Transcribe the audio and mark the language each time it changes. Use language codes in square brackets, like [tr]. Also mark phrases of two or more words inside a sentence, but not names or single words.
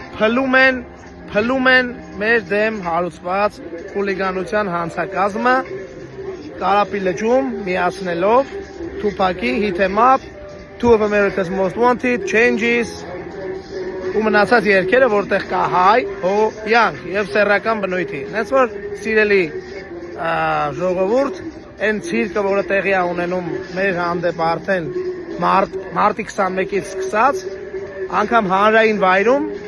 [hy] փլում են մեր դեմ հարուցված խուլիգանության հանցակազմը Կարապի լճում միացնելով Tupac-ի Hit 'em up, Two of America's Most Wanted, Changes ու մնացած երգերը, որտեղ կա հայ, յանք եւ սեռական բնույթի։ Հենց որ սիրելի ժողովուրդ, այն ցիրկը, որը տեղի է ունենում մեր հանդեպ արդեն մարտի 21-ից սկսած, անգամ հանրային վայրում